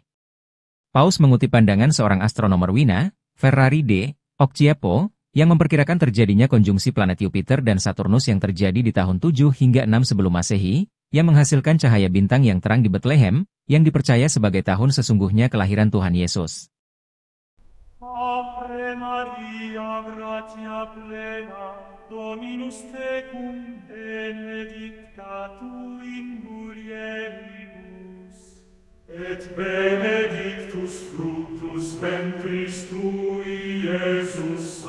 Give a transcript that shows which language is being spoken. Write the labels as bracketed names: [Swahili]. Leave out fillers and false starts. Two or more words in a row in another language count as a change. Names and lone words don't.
[Indonesian] Paus mengutip pandangan seorang astronomer Wina, Ferrari de Occhiapo, yang memperkirakan terjadinya konjungsi planet Jupiter dan Saturnus yang terjadi di tahun 7 hingga 6 sebelum Masehi, yang menghasilkan cahaya bintang yang terang di Bethlehem, yang dipercaya sebagai tahun sesungguhnya kelahiran Tuhan Yesus. [Latin] Ave Maria, gratia plena, Dominus tecum, benedicta tu in mulieribus, et benedictus fructus ventris tui, Iesus.